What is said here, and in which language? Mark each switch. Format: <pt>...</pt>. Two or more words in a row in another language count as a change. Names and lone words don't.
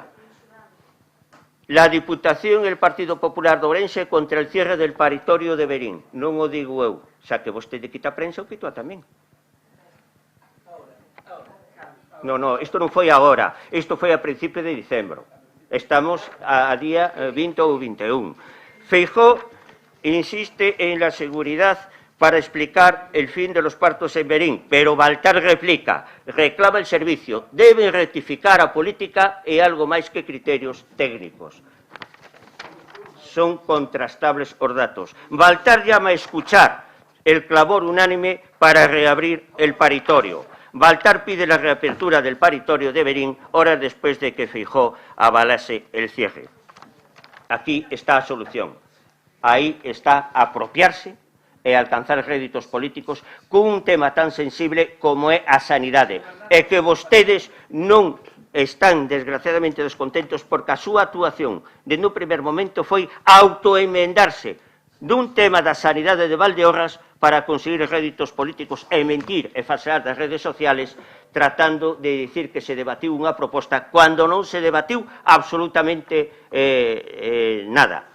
<es>La Diputación e el Partido Popular de Ourense contra el cierre del paritorio de Verín.</es> <gl>Non o digo eu, xa que vostede quita a prensa, o quito a tamén. Non, isto non foi agora, isto foi a principio de dicembro. Estamos a día 20 ou 21.</gl> <es>Feijóo insiste en la seguridad para explicar el fin de los partos en Verín, pero Baltar replica, reclama el servicio, deben rectificar</es> <gl>a política e algo máis que criterios técnicos.</gl> <es>Son contrastables os datos. Baltar llama a escuchar el clamor unánime para reabrir el paritorio. Baltar pide la reapertura del paritorio de Verín horas después de que Feijóo avalase el cierre.</es> <gl>Aquí está a solución. Aí está apropiarse e alcanzar réditos políticos cun tema tan sensible como é a sanidade. E que vostedes non están desgraciadamente descontentos porque a súa actuación dende o primer momento foi autoemendarse dun tema da sanidade de Valdeorras para conseguir réditos políticos e mentir e falsear das redes sociales tratando de dicir que se debatiu unha proposta cando non se debatiu absolutamente nada.</gl>